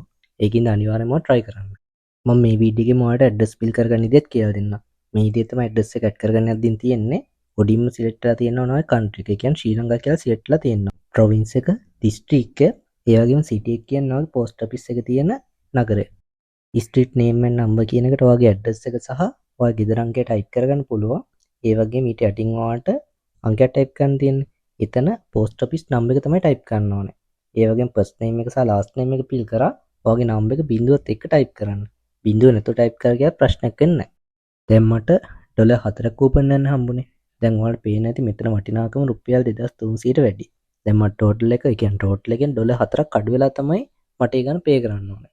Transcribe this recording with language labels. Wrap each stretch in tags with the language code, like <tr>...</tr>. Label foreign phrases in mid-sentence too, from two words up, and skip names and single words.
<si>ඒකින්ද අනිවාර්යයෙන්ම try කරන්න. මම මේ වීඩියෝ එකේ ඔයාලට ඇඩ්‍රස් fill කරගන්න විදිහත් කියලා දෙන්නම්. මේ විදිහට තමයි ඇඩ්‍රස් එක ඇඩ් කරගන්න යද්දී තියෙන්නේ. ඔඩින්ම සිලෙක්ට් කරලා තියෙනවා නෝ country එක. ඒ කියන්නේ ශ්‍රී ලංකා කියලා සිලෙක්ට් කරලා තියෙනවා. province එක, district එක, ඒ වගේම city එක කියන්නේ</si> <en>post office</en> <si>එක තියෙන නගරය.</si> <en>street name and number</en> <si>කියන එකට ඔයාගේ ඇඩ්‍රස් එක සහ ඔයාගේ ගෙදර අංකය ටයිප් කරගන්න පුළුවන්. ඒ වගේම ඊට යටින් ඔයාලට අංකයක් ටයිප් කරන්න තියෙන්නේ. එතන</si> <en>post office number</en> <si>එක තමයි ටයිප් කරන්න ඕනේ. ඒ වගේම</si> <en>first name</en> <si>එක සහ</si> <en>last name</en> <si>එක fill කරා ඔයාගේ number එක බිඳුවත් එක්ක ටයිප් කරන්න. බිඳුව නැතුව ටයිප් කරලා ගියත් ප්‍රශ්නයක් වෙන්නේ නැහැ. දැන් මට ඩොලර් 4ක් කූපන් යන හම්බුනේ. දැන් ඔයාලට පේන්නේ නැති මෙතන වටිනාකම රුපියල් 2300ට වැඩි. දැන් මට ටෝටල් එක, ඒ කියන්නේ ටෝටල් එකෙන් ඩොලර් 4ක් අඩු වෙලා තමයි මට ඒ ගන්න පේ කරන්න ඕනේ.</si>